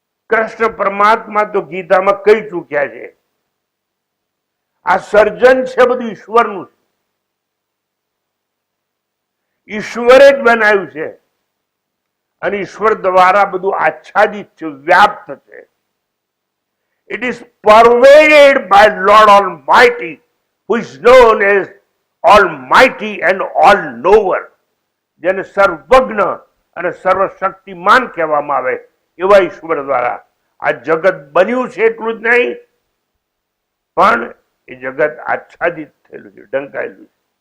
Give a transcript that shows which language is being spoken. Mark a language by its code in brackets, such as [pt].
[gu] કૃષ્ણ પરમાત્મા તો ગીતામાં કહી ચૂક્યા છે, આ સર્જન છે બધું ઈશ્વરનું છે. ઈશ્વરે જ બનાવ્યું છે, અને ઈશ્વર દ્વારા બધું આચ્છાદિત છે, વ્યાપ્ત છે. [en] It is pervaded by Lord Almighty, who is known as Almighty and All-Knower. [gu] જેને સર્વજ્ઞ અને સર્વશક્તિમાન કહેવામાં આવે એવા ઈશ્વર દ્વારા આ જગત બન્યું છે. એટલું જ નહીં, પણ એ જગત આચ્છાદિત થયેલું છે, ઢંકાયેલું છે.